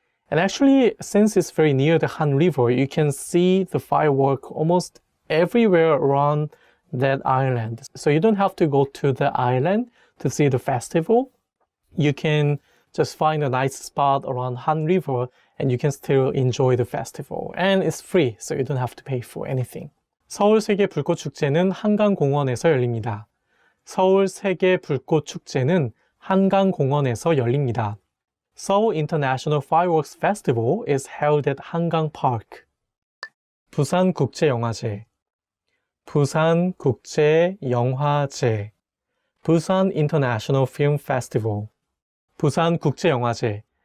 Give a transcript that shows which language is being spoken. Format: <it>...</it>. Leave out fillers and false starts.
<en>And actually, since it's very near the Han River, you can see the firework almost everywhere around that island. So you don't have to go to the island to see the festival. You can just find a nice spot around Han River and you can still enjoy the festival. And it's free, so you don't have to pay for anything.</en> <ko>서울 세계 불꽃 축제는 한강공원에서 열립니다. 서울 세계 불꽃 축제는 한강공원에서 열립니다.</ko> <en>Seoul International Fireworks Festival is held at Hangang Park.</en> <ko>부산 국제영화제. 부산 국제영화제.</ko> <en>Busan International Film Festival. 부산 국제영화제.</en>